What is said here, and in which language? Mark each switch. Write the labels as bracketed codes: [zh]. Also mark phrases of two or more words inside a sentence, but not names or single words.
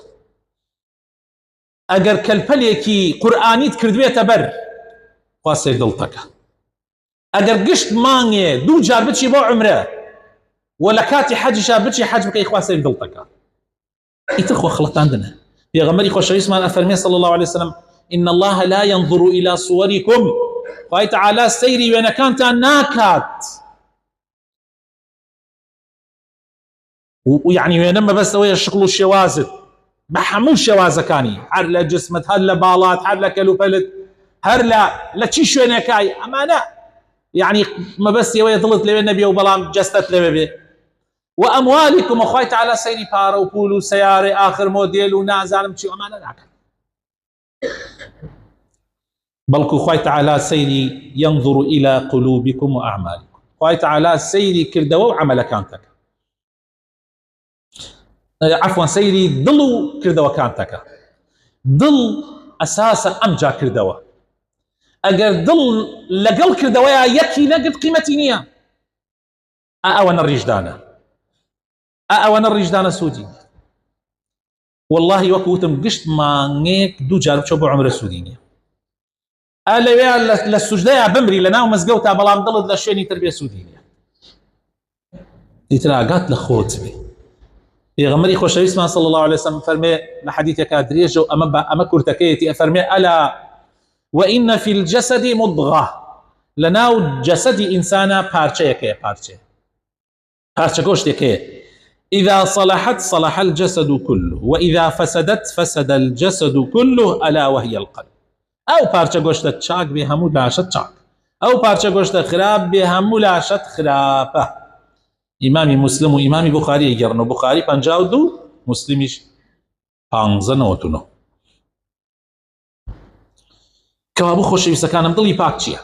[ckb] ئەگەر کەلپەلێکی قورئانیت کردوێتە بەر، خوا سێر دڵتەکە. ئەگەر گشت مانگێ دوو جار بچی بۆ عمرە و لە کاتی حەجیشا بچی حەج بکەی، خوا سێر دڵتەکە. ئیتر خۆ خەڵەتاندنە. پێغەمبەری خۆشەویستمان ئەفەرمێ [ar] صلی الله عليه وسلم إن الله لا ينظر إلى صوركم، [ckb] خوای تعالی سەیری وێنەکانتان ناکات. ويعني وێنە مەبەستەوەیە شقل و شێوازت بە هەموو شێوازەکانی، هەر لە جسمت، هەر لە باڵات، هەر لە کەلوپەلت، هەر لە چی شوێنێکای، ئەمانە يعني مەبەستیەوەیە دڵت لەوێ نەبێ و بەڵام جەستت لەوێ بێ. و ئەموالیکم، خوای تعالی سەیری پارە و پول و سەیارەی ئاخر مۆدێل و نازانم چی ئەمانە ناکات، بەڵکو خوای تعالی سەیری [ar] ينظر إلى قلوبكم وأعمالكم، [ckb] خوای تعالی سەیری کردەوە و عەمەلەکانتەکە، عفوا سەیری دڵ و کردەوەکانتەکە. دڵ ئەساسە ئەم جا کردەوە، ئەگەر دڵ لەگەڵ کردەوەیە یەکی نەگرت قیمەتی نییە. ئەوەنە ڕیژدانە، ئەوەنە ڕیژدانە سوودی. واللهی وەکو وتم گشت مانگێک دوو جار بچۆ بۆ عمرە سوودی نییە. لەوێ لە سوجدەیە بمری لە ناو مزگەوتا، بەڵام دڵت لە شوێنی تر بێ سوودی نییە. ئیتر ئاگات لە خۆت بێ. پێغەمبەری خۆشەویستمان [ar] صلی الله عليه وسلم [ckb] فەرمێ لە حەدیثێکا درێژە و ئەمە کورتەکەیەتی، ئەفەرمێ [ar] ئەلا وإن في الجسد مضغة، [ckb] لەناو جەسەدی ئینسانە پارچەیەکەیە، پارچە گۆشتێکەیە، [ar] إذا صلحت صلح الجسد كله وإذا فسدت فسد الجسد كله ألا وهي القلب. [ckb] ئەو پارچە گۆشتە چاک بێ هەموو لاشت چاک، ئەو پارچە گۆشتە خراپ بێ هەموو لاشت خراپە. ئیمامی مسلم و ئیمامی بوخاری گەڕن و بوخاری 52 مسلمیش 1599. کەوا بۆ خۆشەویستەکانم دڵی پاک چییە؟